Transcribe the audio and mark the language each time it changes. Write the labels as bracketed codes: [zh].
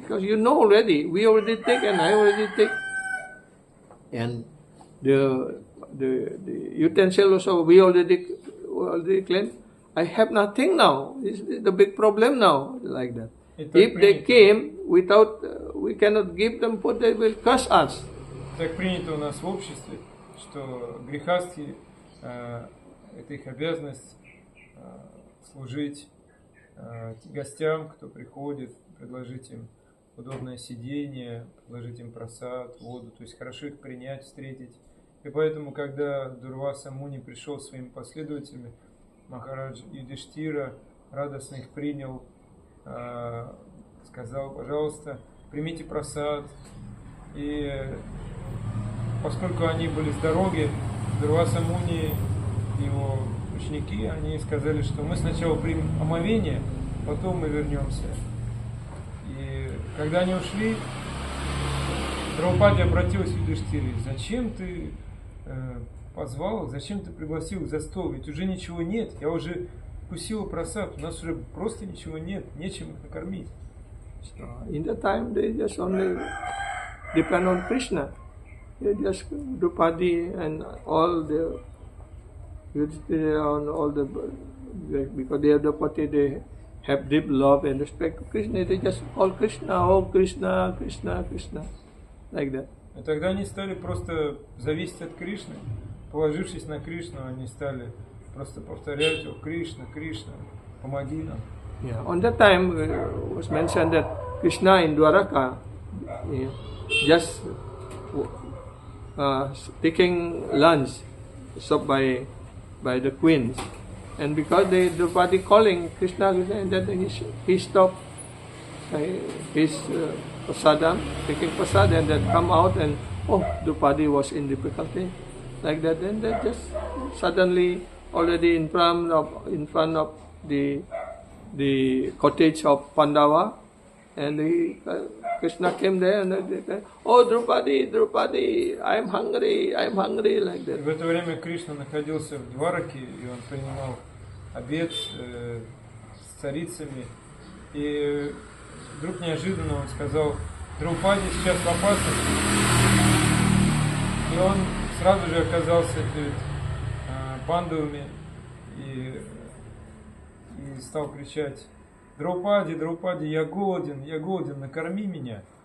[en] Because you know already, we already take and I already take. And the utensil also we already cleaned. I have nothing now. It's the big problem now, like that. If they came without, we cannot give them food, they will curse us." [ru] Так принято у нас в обществе, что грехастхи, это их обязанность служить гостям, кто приходит, предложить им удобное сидение, предложить им просад, воду, то есть хорошо их принять, встретить. И поэтому, когда Дурваса Муни пришел своими последователями, Махарадж Юдхиштира радостно их принял, сказал: "Пожалуйста, примите просад". И поскольку они были с дороги, Дурваса Муни и его ученики, они сказали, что мы сначала примем омовение, потом мы вернемся. И когда они ушли, Драупади обратилась к Юдхиштире: "Зачем ты позвал их, зачем ты пригласил их за стол? Ведь уже ничего нет, я уже вкусила просад, у нас уже просто ничего нет, нечем их накормить". [en] So in that time, they just only depend on Krishna. They just Draupadi and all the Yudhishthira and all the, because they are Draupadi, they have deep love and respect to Krishna. They just call Krishna, oh Krishna, Krishna, Krishna, like that. [ru] И тогда они стали просто зависеть от Кришны. Положившись на Кришну, они стали просто повторять: "О Кришна, Кришна, помоги нам". [en] Yeah, on that time was mentioned that Krishna in Dwaraka just taking lunch served by the queens, and because the Draupadi calling Krishna, and then he stopped his prasadam, taking prasad, and then come out, and Draupadi was in difficulty, like that. Then they just suddenly already in front of the cottage of Pandava, and Krishna came there and they said, "Oh Draupadi, Draupadi, I'm hungry, like that. [ru] В это время Кришна находился в Двараке, и он принимал обед с царицами. И вдруг неожиданно он сказал: "Драупади сейчас в опасности". И он сразу же оказался перед пандавами и стал кричать: "Драупади, Драупади, я голоден, накорми меня".